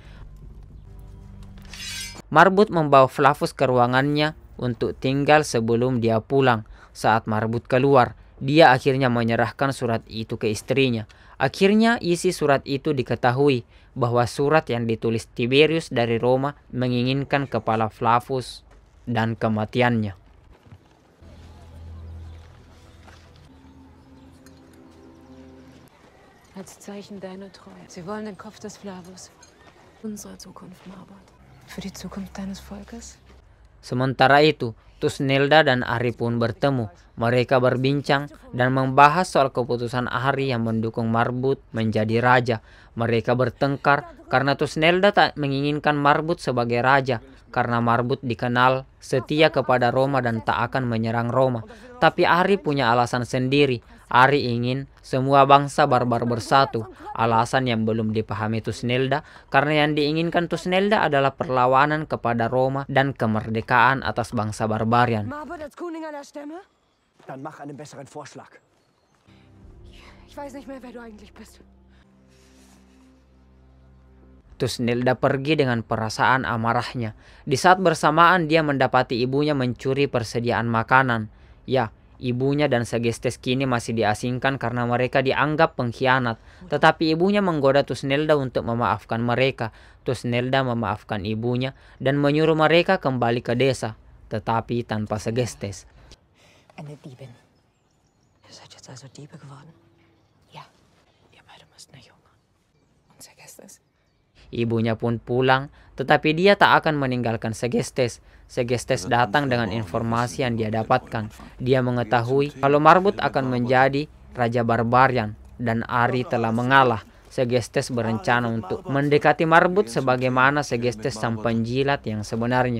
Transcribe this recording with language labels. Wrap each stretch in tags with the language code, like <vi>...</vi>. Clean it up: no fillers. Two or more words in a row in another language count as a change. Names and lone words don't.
<id>Marbut membawa Flavus ke ruangannya untuk tinggal sebelum dia pulang. Saat Marbut keluar, dia akhirnya menyerahkan surat itu ke istrinya. Akhirnya isi surat itu diketahui bahwa surat yang ditulis Tiberius dari Roma menginginkan kepala Flavus dan kematiannya.</id> <de>Als Zeichen deiner Treue. Sie wollen den Kopf des Flavus. Unsere Zukunft, Marbot. Für die Zukunft deines Volkes.</de> <id>Sementara itu, Tusnelda dan Ari pun bertemu. Mereka berbincang dan membahas soal keputusan Ari yang mendukung Marbut menjadi raja. Mereka bertengkar karena Tusnelda tak menginginkan Marbut sebagai raja, karena Marbut dikenal setia kepada Roma dan tak akan menyerang Roma. Tapi Ari punya alasan sendiri. Ari ingin semua bangsa barbar bersatu. Alasan yang belum dipahami Tusnelda, karena yang diinginkan Tusnelda adalah perlawanan kepada Roma dan kemerdekaan atas bangsa barbarian.</id> <de>Marbot als König aller Stämme? Dann mach einen besseren Vorschlag. Ich weiß nicht mehr, wer du eigentlich bist.</de> <id>Tusnelda pergi dengan perasaan amarahnya. Di saat bersamaan dia mendapati ibunya mencuri persediaan makanan. Ya, ibunya dan Segestes kini masih diasingkan karena mereka dianggap pengkhianat. Tetapi ibunya menggoda Tusnelda untuk memaafkan mereka. Tusnelda memaafkan ibunya dan menyuruh mereka kembali ke desa, tetapi tanpa Segestes.</id> <de>Eine Diebin. Ihr seid jetzt also Diebe geworden? Ja. Ihr beide müsst nicht hungern. Und Segestes?</de> <id>Ibunya pun pulang, tetapi dia tak akan meninggalkan Segestes. Segestes datang dengan informasi yang dia dapatkan. Dia mengetahui kalau Marbut akan menjadi raja barbarian dan Ari telah mengalah. Segestes berencana untuk mendekati Marbut sebagaimana Segestes sang penjilat yang sebenarnya.</id>